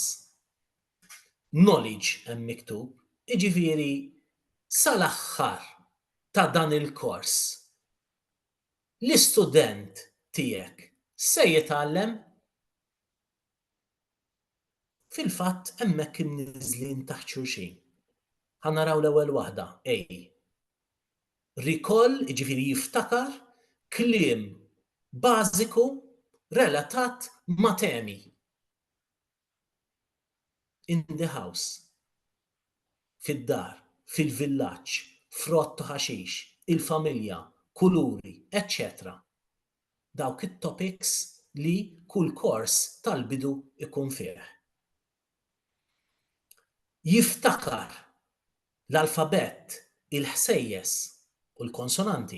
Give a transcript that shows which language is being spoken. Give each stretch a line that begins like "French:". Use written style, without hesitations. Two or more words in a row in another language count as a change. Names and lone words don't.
Maltese: Knowledge hemm miktub, jiġifieri sal-aħħar ta' dan il-kors l-istudent tiegħek se jitgħallem fil-fatt hemmhekk imniżżlin taħt xulxin. Ħanaraw l-ewwel waħda, A. Recall, jiġifieri jiftakar kliem bażiku relatat ma' temi.
English: In the house,
Maltese: fid-dar, fil-villaġġ, frott u ħaxix, il-familja, kuluri, etc. Dawk it-topics li kull kors tal-bidu ikun fih. Jiftakar l-alfabet, il-ħsejjes u l-konsonanti.